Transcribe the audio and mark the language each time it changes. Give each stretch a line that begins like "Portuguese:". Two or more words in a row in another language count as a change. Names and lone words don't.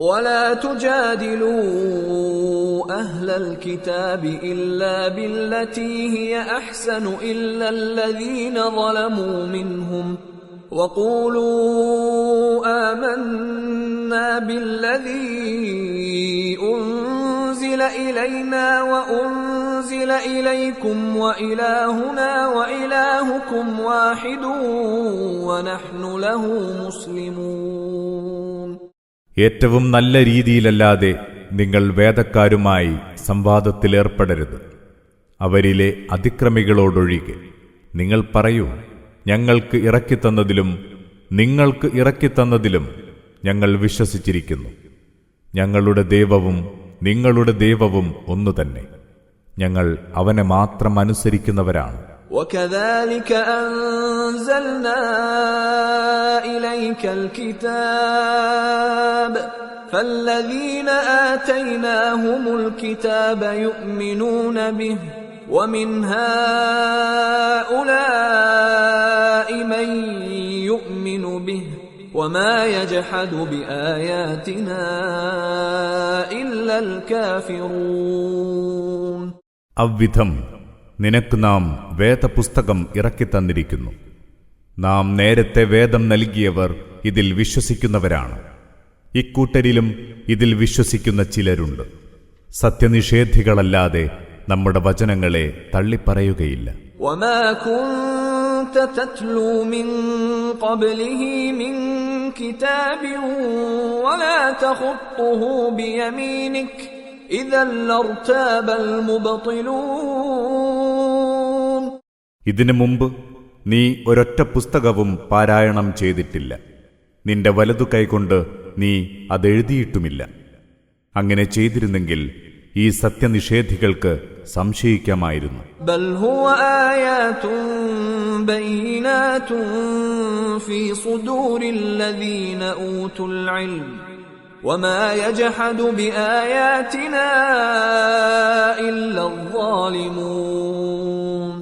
Arabic: ولا تجادلوا أهل الكتاب إلا بالتي هي أحسن إلا الذين ظلموا منهم وقولوا آمنا بالذي أنزل إلينا وأنزل إليكم وإلهنا وإلهكم واحد ونحن له مسلمون.
Malayalam: ഏറ്റവും നല്ല രീതിയിലല്ലാതെ നിങ്ങൾ വേദക്കാരുമായി സംവാദത്തിലേർപ്പെടരുത്, അവരിലെ അതിക്രമികളോടൊഴികെ. നിങ്ങൾ പറയൂ, ഞങ്ങൾക്ക് ഇറക്കിത്തന്നതിലും നിങ്ങൾക്ക് ഇറക്കിത്തന്നതിലും ഞങ്ങൾ വിശ്വസിച്ചിരിക്കുന്നു. ഞങ്ങളുടെ ദൈവവും നിങ്ങളുടെ ദൈവവും ഒന്നുതന്നെ. ഞങ്ങൾ അവനെ മാത്രം അനുസരിക്കുന്നവരാണ്.
Arabic: وَكَذَلِكَ أَنزَلْنَا إِلَيْكَ الْكِتَابَ فَالَّذِينَ آتَيْنَاهُمُ الْكِتَابَ يُؤْمِنُونَ بِهِ وَمِنْ هَؤُلَاءِ مَن يُؤْمِنُ بِهِ وَمَا يَجْحَدُ بِآيَاتِنَا إِلَّا الْكَافِرُونَ.
Malayalam: അവ്വിധം നിനക്ക് നാം വേദപുസ്തകം ഇറക്കിത്തന്നിരിക്കുന്നു. നാം നേരത്തെ വേദം നൽകിയവർ ഇതിൽ വിശ്വസിക്കുന്നവരാണ്. ഇക്കൂട്ടരിലും ഇതിൽ വിശ്വസിക്കുന്ന ചിലരുണ്ട്. സത്യനിഷേധികളല്ലാതെ നമ്മുടെ വചനങ്ങളെ തള്ളിപ്പറയുകയില്ല.
Arabic: وَمَا كُنْتَ تَتْلُو مِنْ قَبْلِهِ مِنْ كِتَابٍ وَلَا تَخُطُّهُ بِيَمِينِكَ إِذًا لَارْتَابَ الْمُبْطِلُونَ.
Malayalam: ഇതിനു മുമ്പ് നീ ഒരൊറ്റ പുസ്തകവും പാരായണം ചെയ്തിട്ടില്ല. നിന്റെ വലതു കൈകൊണ്ട് നീ അതെഴുതിയിട്ടുമില്ല. അങ്ങനെ ചെയ്തിരുന്നെങ്കിൽ ഈ സത്യനിഷേധികൾക്ക് സംശയിക്കാമായിരുന്നു.
Arabic: بل هو آيات بينات في صدور الذين أوتوا العلم وما يجحد بآياتنا إلا الظالمون.